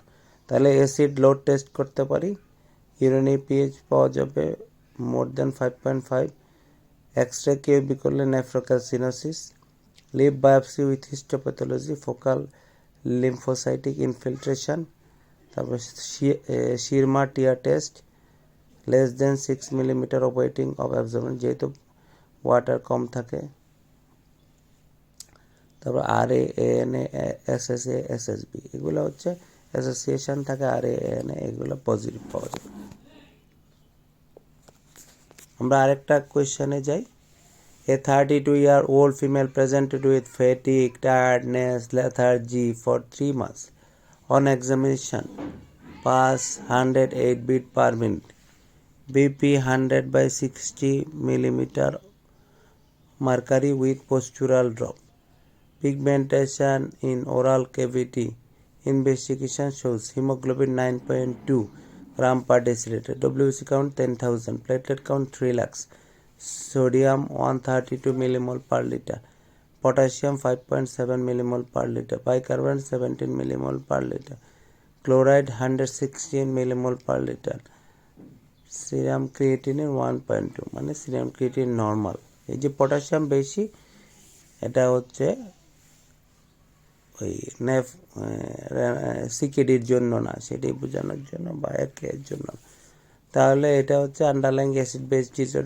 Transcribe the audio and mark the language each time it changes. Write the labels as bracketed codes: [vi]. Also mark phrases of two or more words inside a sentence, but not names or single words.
[en] তাহলে acid load test [bn] করতে পারি, [en] urinary pH [bn] পাওয়া যাবে [en] more than 5.5, X-ray KUB করলে nephrocalcinosis, liver biopsy with histopathology, focal lymphocytic infiltration, তারপর Schirmer tear test, less than 6 millimeter of wetting of absorbent, [bn] যেহেতু ওয়াটার কম থাকে। তারপর RA, ANA, SSA, SSB, এগুলো হচ্ছে অ্যাসোসিয়েশন থাকে RA, ANA, এগুলো পজিটিভ পাওয়া যায়। আমরা আরেকটা কোয়েশ্চেনে যাই। [en] A 32-year-old female presented with fatigue, tiredness, lethargy for 3 months. On examination, pulse 108 beat per minute, BP 100/60 millimeter mercury with postural drop. Pigmentation in oral cavity. Investigation shows hemoglobin 9.2 gram per deciliter, WBC count 10,000, platelet count 3 lakhs, sodium 132 millimole per liter, potassium 5.7 millimole per liter, bicarbonate 17 millimole per liter, chloride 116 millimole per liter, serum creatinine 1.2, মানে serum creatinine নর্মাল। [bn] এই যে পটাশিয়াম বেশি, এটা হচ্ছে ওই সিকেডির জন্য না, সেটাই বোঝানোর জন্য বা এর জন্য। তাহলে এটা হচ্ছে [en] underlying acid base disorder.